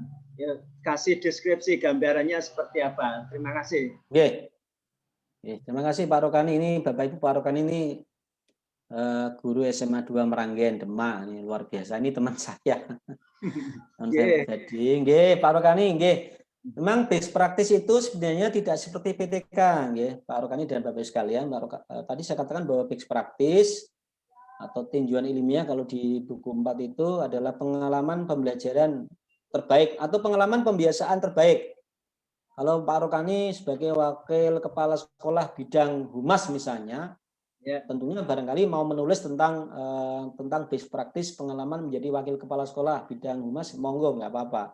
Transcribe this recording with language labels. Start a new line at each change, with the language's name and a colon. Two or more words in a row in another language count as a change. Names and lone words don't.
Indonesian: Ya, kasih deskripsi gambarannya seperti apa. Terima kasih. Oke. Terima kasih Pak Rokani. Ini Bapak Ibu, Pak Rokani ini guru SMA 2 Meranggen, Demak. Ini luar biasa. Ini teman saya. Teman saya pribadi. Nggih, Pak Rokani, nggih. Memang
English: best practice
Indonesian: itu sebenarnya tidak seperti PTK, nggih, Pak Rokani dan Bapak Ibu sekalian. Tadi saya katakan bahwa
English: best practice
Indonesian: atau tinjauan ilmiah kalau di buku 4 itu adalah pengalaman pembelajaran terbaik atau pengalaman pembiasaan terbaik. Kalau Pak Rokani sebagai wakil kepala sekolah bidang humas misalnya, ya, tentunya barangkali mau menulis tentang
English: best practice
Indonesian: pengalaman menjadi wakil kepala sekolah bidang humas, monggo, nggak apa-apa.